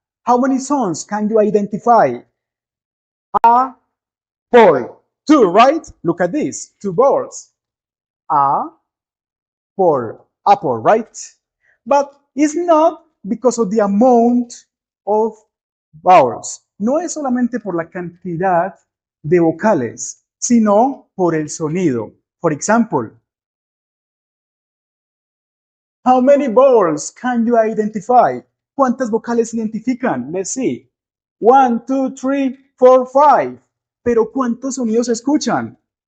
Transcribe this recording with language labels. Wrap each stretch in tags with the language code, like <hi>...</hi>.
<en>How many sounds can you identify? Apple. Two, right? Look at this. Two vowels. Apple, right? But it's not because of the amount of vowels.</en> <es>No es solamente por la cantidad de vocales, sino por el sonido.</es> <en>For example, how many vowels can you identify?</en> <es>¿Cuántas vocales identifican?</es> <en>Let's see. 1, 2, 3, 4, 5.</en> <es>Pero ¿cuántos sonidos escuchan?</es>